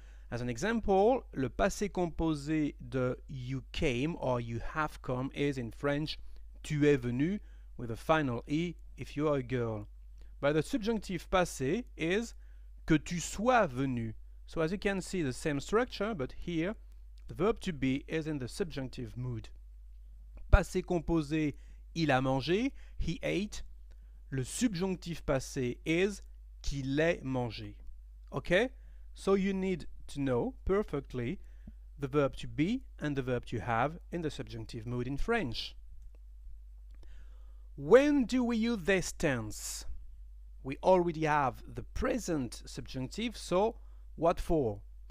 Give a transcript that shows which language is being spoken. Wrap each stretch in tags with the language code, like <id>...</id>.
<en>As an example,</en> <fr>le passé composé de</fr> <en>you came or you have come is in French</en> <fr>tu es venu</fr> <en>with a final e if you are a girl. But the subjunctive passé is</en> <fr>que tu sois venu.</fr> <en>So as you can see, the same structure, but here the verb to be is in the subjunctive mood.</en> <fr>Passé composé, il a mangé,</fr> <en>he ate.</en> <fr>Le subjonctif passé</fr> <en>is</en> <fr>qu'il ait mangé.</fr> <en>Okay? So you need to know perfectly the verb to be and the verb to have in the subjunctive mood in French. When do we use this tense? We already have the present subjunctive, so what for?</en>